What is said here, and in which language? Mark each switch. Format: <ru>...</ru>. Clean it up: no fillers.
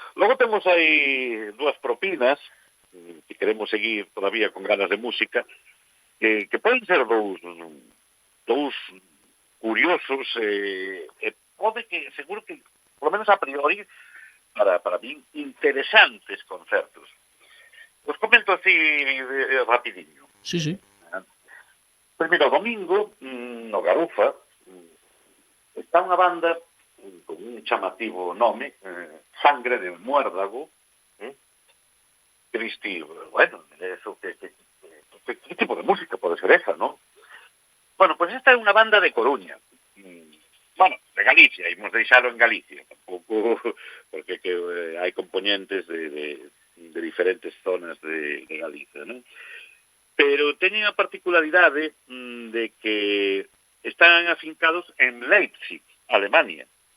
<gl>Logo temos aí 2 propinas, que queremos seguir todavía con ganas de música, que poden ser dous curiosos, pode que, seguro que, por lo menos a priori, para mí, interesantes concertos. Os comento así rapidinho. Sí. Primeiro domingo, no Garufa, está unha banda con un chamativo nome, Sangre de Muérdago,</gl> <es>Cristi, bueno, eso, ¿qué tipo de música puede ser esa, no?</es> <gl>Bueno, pues esta é unha banda de Coruña. Bueno, de Galicia, imos deixalo en Galicia, tampouco, porque hai componentes de diferentes zonas de Galicia, non? Pero teñen a particularidade de que están afincados en Leipzig, Alemania.</gl>